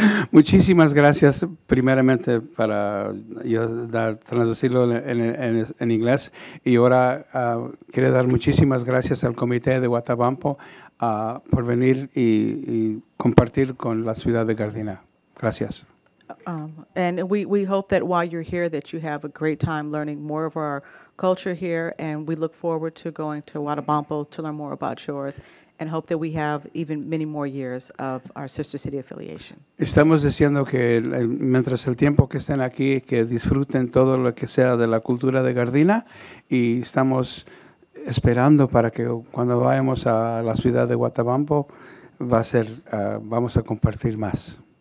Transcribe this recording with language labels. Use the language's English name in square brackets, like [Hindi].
[Spanish] Muchísimas gracias, primeramente, para yo traducirlo en inglés. Y ahora quiero dar muchísimas gracias al Comité de Guatabampo por venir y compartir con la ciudad de Gardena. Gracias. [English] And we hope that while you're here that you have a great time learning more of our culture here, and we look forward to going to Guatabampo to learn more about yours, and hope that we have even many more years of our sister city affiliation. [Spanish] Estamos diciendo que mientras el tiempo que estén aquí, que disfruten todo lo que sea de la cultura de Gardena, y estamos esperando para que cuando vayamos a la ciudad de Guatabampo vamos a compartir más.